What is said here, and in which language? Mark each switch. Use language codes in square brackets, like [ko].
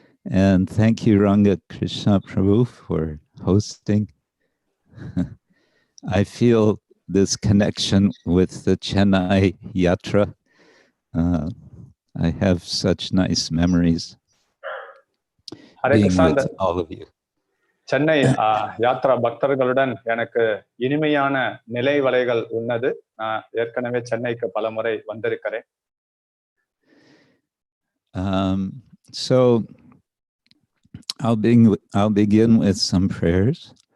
[en] And thank you, Ranga Krishna Prabhu, for hosting. I feel this connection with the Chennai Yatra. I have such nice memories being with all of you. [ta] Chennai Yatra பக்தர்களுடன் எனக்கு இனிமையான நிலைவலைகள் உள்ளது. நான் ஏற்கனவே சென்னைக்கு பலமுறை வந்திருக்கிறேன். [en] So I'll begin with some prayers.